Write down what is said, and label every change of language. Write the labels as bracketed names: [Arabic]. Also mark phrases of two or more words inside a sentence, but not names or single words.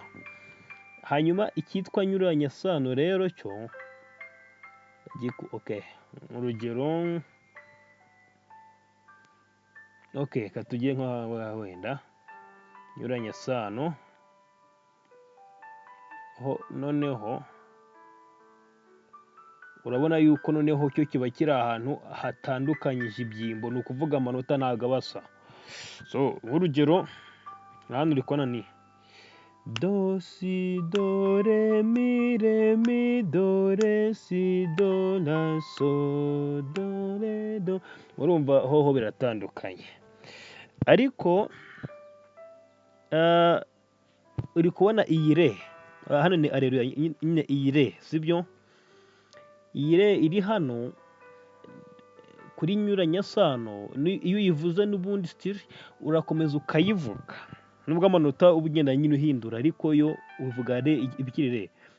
[Kinyarwanda] Hanyuma icyitwa nyuranyasano rero cyo urugero, reka tujye nk'aha wenda nyuranyasano noneho urabona yuko noneho cyo kiba kiri ahantu hatandukanyije ibyimbo, ni ukuvuga amanota ntabwo aba asa. Nk'urugero hano uri kubona ni do si do re mi do re si do la so do re do. Urumva hoho biratandukanye, ariko uri kubona iyi re hano ni areruya nyine, iyi re sibyo? Iyi re iri hano kuri nyuranyasano, iyo uyivuze n'ubundi still urakomeza ukayivuga, nubwo amanota uba ugenda nyine uhindura, ariko yo uvuga re ibikiri re.